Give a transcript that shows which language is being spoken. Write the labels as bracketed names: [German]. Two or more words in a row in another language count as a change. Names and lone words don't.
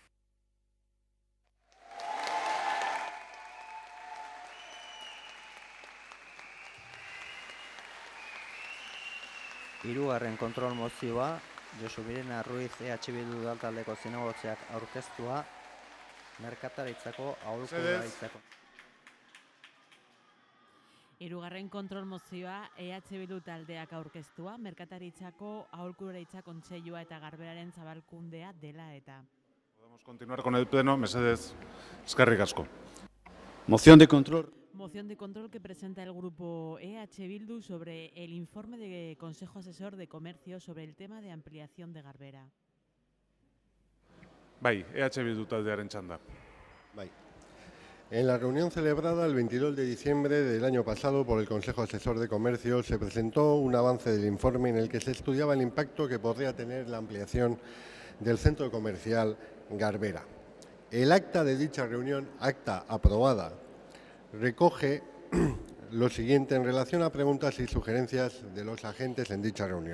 [Basque] Hirugarren kontrol mozioa, Josu Birena Ruiz EH Bildu taldeko zinegotziak aurkeztua, merkataritzako aholkularitzako. Hirugarren kontrol mozioa EH Bildu taldeak aurkeztua, merkataritzako aholkularitza kontseilua eta Garberaren zabalkundea dela eta. [Spanish] Podemos continuar con el pleno, [Basque] mesedez, eskerrik asko. [Spanish] Moción de control. Moción de control que presenta el grupo EH Bildu sobre el informe de Consejo Asesor de Comercio sobre el tema de ampliación de Garbera. [Basque] Bai, EH Bildu taldearen txanda. Bai. [Spanish] En la reunión celebrada el 22 de diciembre del año pasado por el Consejo Asesor de Comercio se presentó un avance del informe en el que se estudiaba el impacto que podría tener la ampliación del centro comercial Garbera. El acta de dicha reunión, acta aprobada, recoge lo siguiente en relación a preguntas y sugerencias de los agentes en dicha reunión.